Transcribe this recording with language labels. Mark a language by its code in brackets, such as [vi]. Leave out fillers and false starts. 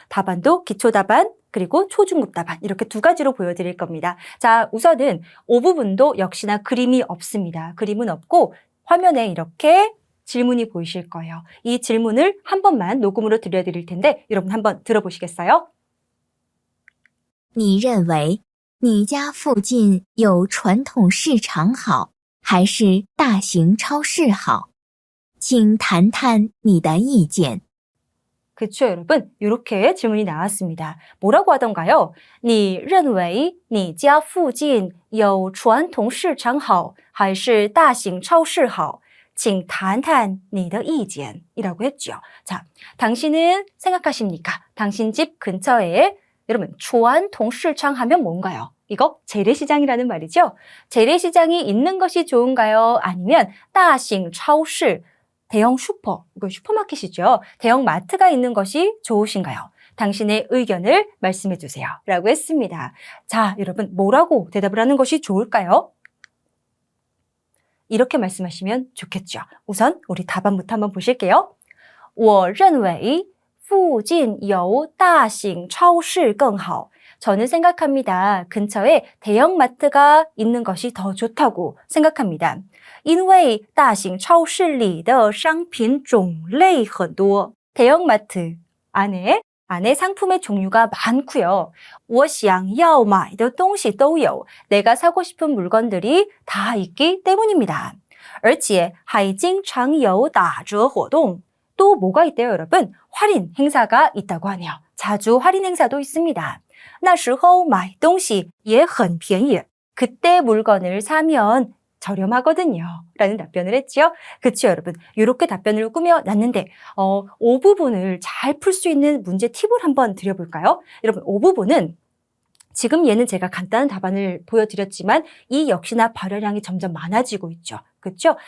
[ko] 답안도 기초답안 그리고 초중급 답안 이렇게 두 가지로 보여드릴 겁니다. 자, 우선은 5부분도 역시나 그림이 없습니다. 그림은 없고 화면에 이렇게 질문이 보이실 거예요. 이 질문을 한 번만 녹음으로 들려드릴 텐데 여러분 한번 들어보시겠어요? [zh] 你认为你家附近有传统市场好，还是大型超市好？请谈谈你的意见。 [ko] 그쵸, 여러분? 이렇게 질문이 나왔습니다. 뭐라고 하던가요? [zh] 你认为你家附近有传统市场好，还是大型超市好？请谈谈你的意见 [ko] 이라고 했죠. 자, 당신은 생각하십니까? 당신 집 근처에 여러분 [zh] 传统市场 [ko] 하면 뭔가요? 이거 재래시장이라는 말이죠. 재래시장이 있는 것이 좋은가요? 아니면 [zh] 大型超市 [ko] 대형 슈퍼, 이거 슈퍼마켓이죠. 대형 마트가 있는 것이 좋으신가요? 당신의 의견을 말씀해 주세요. 라고 했습니다. 자, 여러분 뭐라고 대답을 하는 것이 좋을까요? 이렇게 말씀하시면 좋겠죠. 우선 우리 답안부터 한번 보실게요. [zh] 我认为附近有大型超市更好. [ko] 저는 생각합니다. 근처에 대형마트가 있는 것이 더 좋다고 생각합니다. [zh] 因为大型超市里的商品种类很多. [ko] 대형마트 안에 상품의 종류가 많고요. [zh] 我想要买的东西都有. [ko] 내가 사고 싶은 물건들이 다 있기 때문입니다. [zh] 而且还经常有打折活动. [ko] 또 뭐가 있대요, 여러분? 할인 행사가 있다고 하네요. 자주 할인 행사도 있습니다. [zh] 那时候买东西也很便宜. [ko] 그때 물건을 사면 저렴하거든요. 라는 답변을 했죠. 그쵸, 여러분. 이렇게 답변을 꾸며놨는데 5부분을 잘 풀 수 있는 문제 팁을 한번 드려볼까요? 여러분, 5부분은 지금 얘는 제가 간단한 답안을 보여드렸지만 이 역시나 발열량이 점점 많아지고 있죠. 그렇죠?